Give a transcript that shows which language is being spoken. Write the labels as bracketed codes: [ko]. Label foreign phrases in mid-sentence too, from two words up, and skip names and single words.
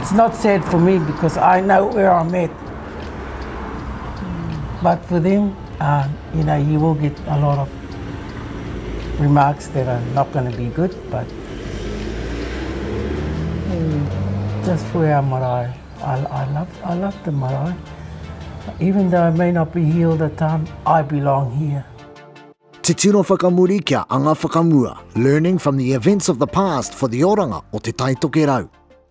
[en] It's not sad for me because I know where I'm at. But for them, you know, you will get a lot of remarks that are not going to be good, but just for our marae, I love the marae. Even though I may not be here all the time, I belong here. [mi] Te tino whakamuri kia anga whakamua, [en] learning from the events of the past for the [mi] oranga o te taitokerau.